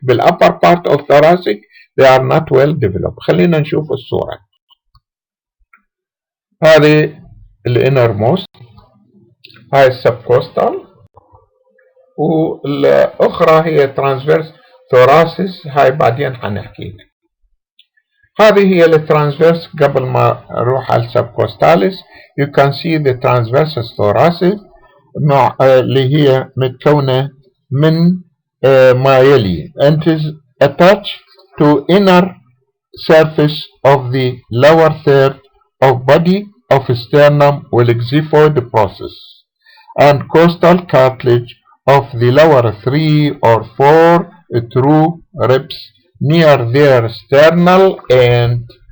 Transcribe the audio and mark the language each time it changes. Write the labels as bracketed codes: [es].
[en] بالupper part of thoracic they are not well developed. [ar] خلينا نشوف الصورة. هذه الانرموست، هاي السبكوستال، والأخرى هي transverse thoracis، هاي بعدين حنحكي لك. هذه هي الترانسفيرس. قبل ما اروح على السبكوستاليس [en] you can see the transversus thoracis [ar] اللي هي متكونة من ما يلي [en] and is attached to inner surface of the lower third of body of sternum with xiphoid process and costal cartilage of the lower 3 or 4 true ribs near their sternal end.